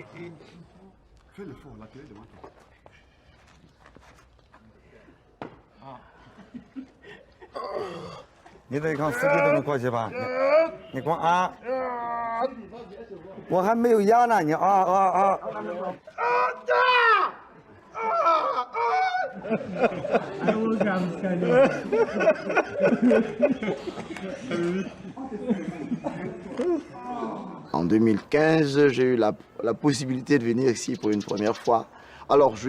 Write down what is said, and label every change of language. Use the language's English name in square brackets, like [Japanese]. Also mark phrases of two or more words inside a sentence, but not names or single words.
[Chinese] 你得看司机都能过去吧？你光啊，我还没有压呢，你啊。 [French] En 2015, j'ai eu la possibilité de venir ici pour une première fois.